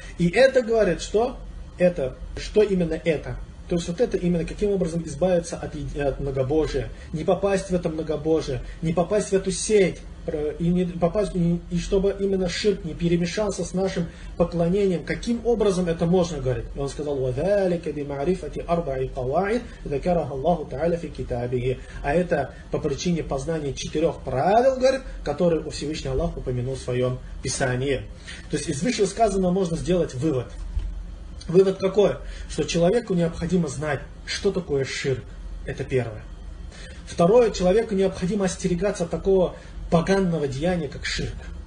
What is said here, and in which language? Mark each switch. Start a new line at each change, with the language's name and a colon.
Russian: И это говорит, что? Это, что именно это? То есть вот это именно каким образом избавиться от многобожия, не попасть в это многобожие, не попасть в эту сеть, и чтобы именно ширк не перемешался с нашим поклонением, каким образом это можно, говорит. И он сказал,
Arabic: وَذَلِكَ بِمَعْرِفَةِ أَرْبَعِ قَوَاعِدِ ذَكَرَهَ اللَّهُ تَعَالَ فِي كِتَابِهِ.
Russian: А это по причине познания четырех правил, говорит, которые у Всевышний Аллах упомянул в своем писании. То есть из вышесказанного можно сделать вывод. Вывод какой? Что человеку необходимо знать, что такое ширк. Это первое. Второе, человеку необходимо остерегаться такого поганного деяния, как ширк.